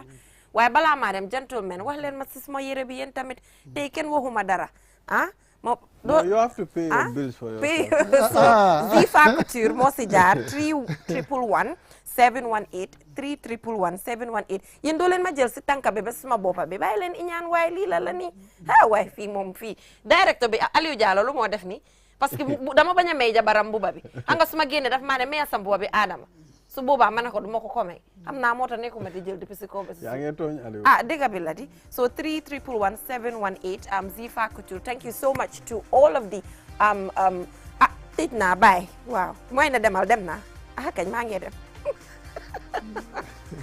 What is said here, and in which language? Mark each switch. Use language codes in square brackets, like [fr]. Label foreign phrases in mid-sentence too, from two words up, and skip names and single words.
[wo] waaye balaa maa dem gentlemen wax leen ma si sama yére bi yéen tamit tey kenn waxuma dara [en] No, you have to pay your bills for yourself. [wo] So Zifa Couture moo si jaar 3111 718 3111 718 yéen doo leen ma jël si tànka bi ba suma boppa bi bàyyi leen iñaan waaye lii la nii waaye fii moom fii directeur bi Aliou Diallo lu moo def ni parce que dama bañ a may jabaram mbuba bi xam nga su ma génnee daf maa ne may sa mbuba bi Adama su boobaa ma ne ko du ma ko may xam naa moo tax nekkuma di jël depuis si kaw ba si yaa ngi tooñ Aliou dëgg bi la di so 3111718 Zifa Couture [en] thank you so much to all of the [wo] tëj naa bye waaw mooy na demal dem naa kañ maa ngi dem